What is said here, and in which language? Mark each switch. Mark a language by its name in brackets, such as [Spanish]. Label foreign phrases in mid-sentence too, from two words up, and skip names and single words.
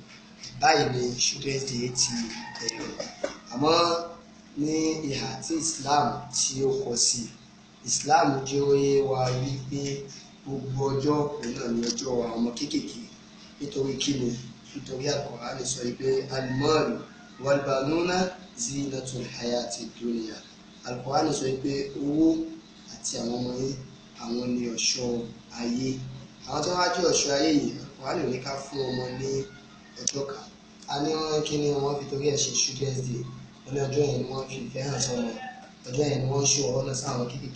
[Yoruba] Báyìí ni Children's Day ti bẹ̀rẹ̀. Àmọ́ ní ìhà tí Islam tí ó kọ sí, Islam jẹ́ ó yé wa wípé gbogbo ọjọ́ òun náà ni ọjọ́ àwọn ọmọ kéékèèké. Nítorí kíni? Nítorí Al-Qur'an sọ wípé [Arabic] المال والبنون زينة الحياة الدنيا. [Yoruba] Al-Qur'an sọ wípé owó àti àwọn ọmọ yín àwọn ni ọ̀ṣọ́ ayé. Àwọn tó wá jẹ́ ọ̀ṣọ́ ayé yìí, Al-Qur'an ní ká fún ọmọ ní ọjọ́ kan. A ní wọ́n kí ni wọ́n fi torí ẹ̀ ṣe Children's Day. Wọ́n ní ọjọ́ yẹn ni wọ́n fi ìfẹ́ hàn sọ́mọ, ọjọ́ yẹn ni wọ́n ṣó ọ̀rọ̀ náà sáwọn kéékèèké.